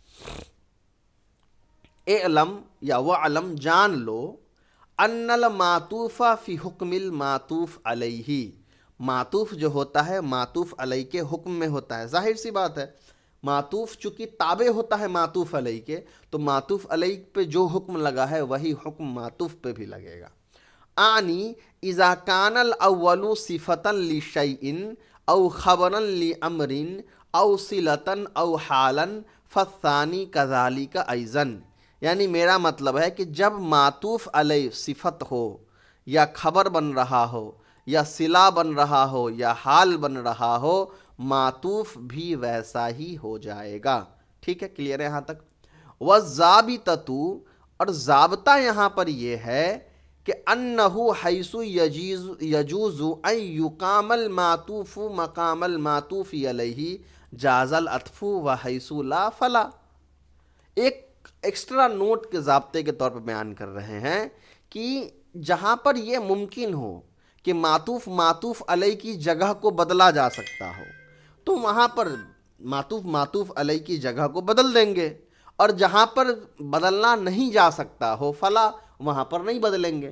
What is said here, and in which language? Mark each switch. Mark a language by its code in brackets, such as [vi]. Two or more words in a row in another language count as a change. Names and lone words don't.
[ar] اعلم یا وعلم، [ur] جان لو، [ar] ان المعطوف فی حکم المعطوف علیہ، [ur] معطوف جو ہوتا ہے معطوف علیہ کے حکم میں ہوتا ہے. ظاہر سی بات ہے، معطوف چونکہ تابع ہوتا ہے معطوف علیہ کے، تو معطوف علیہ پہ جو حکم لگا ہے وہی حکم معطوف پہ بھی لگے گا. [ar] آنی اذا کان الاول صفتا لشیء او خبرا لامر او صلتا او حالا فالثانی کذالک ایضا، [ur] یعنی میرا مطلب ہے کہ جب معطوف علیہ صفت ہو یا خبر بن رہا ہو یا صلہ بن رہا ہو یا حال بن رہا ہو، معطوف بھی ویسا ہی ہو جائے گا. ٹھیک ہے، کلیئر ہے یہاں تک. [ar] وَالضَّابِطَةُ، [ur] اور ضابطہ یہاں پر یہ ہے کہ [ar] انَّهُ حَيْثُ يَجُوزُ أَن يُقَامَ الْمَعْطُوفُ مَقَامَ الْمَعْطُوفِ عَلَيْهِ جَازَ الْعَطْفُ وَحَيْثُ لَا فَلَا. [ur] ایک ایکسٹرا نوٹ کے ضابطے کے طور پر بیان کر رہے ہیں کہ جہاں پر یہ ممکن ہو کہ معطوف معطوف علیہ کی جگہ کو بدلا جا سکتا ہو تو وہاں پر معطوف معطوف علیہ کی جگہ کو بدل دیں گے، اور جہاں پر بدلنا نہیں جا سکتا ہو فلا، وہاں پر نہیں بدلیں گے.